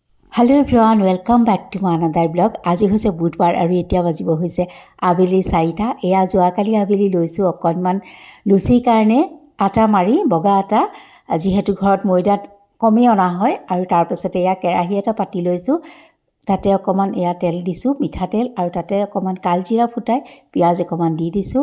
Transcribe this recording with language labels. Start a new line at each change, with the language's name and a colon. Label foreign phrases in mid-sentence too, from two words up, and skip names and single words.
English: Hello everyone welcome back to my another blog.
Assamese: आज হৈছে বুধবাৰ আৰু এতিয়া বাজিব হৈছে আবেলি 4টা। এয়া যোৱাকালি আবেলি লৈছোঁ অকণমান লুচিৰ কাৰণে আটা মাৰি বগা আটা, যিহেতু ঘৰত ময়দাত কমেই অনা হয়। আৰু তাৰপাছতে এয়া কেৰাহী এটা পাতি লৈছোঁ, তাতে অকণমান এয়া তেল দিছোঁ, মিঠাতেল, আৰু তাতে অকণমান কালজিৰা ফুটাই পিঁয়াজ অকণমান দি দিছোঁ।